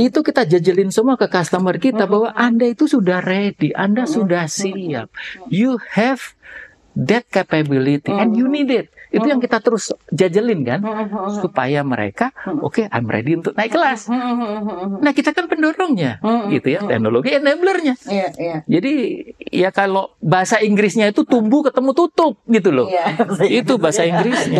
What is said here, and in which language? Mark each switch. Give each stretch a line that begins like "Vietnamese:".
Indonesian: Itu kita jajelin semua ke customer kita bahwa Anda itu sudah ready, Anda sudah siap.
English: You have that capability and you need it.
Indonesian: Itu yang kita terus jajelin kan, supaya mereka oke,
English: I'm ready
Indonesian: untuk naik kelas. Nah kita kan pendorongnya, gitu ya, teknologi enablernya. Jadi ya kalau bahasa Inggrisnya itu tumbuh ketemu tutup gitu loh. Itu bahasa Inggrisnya.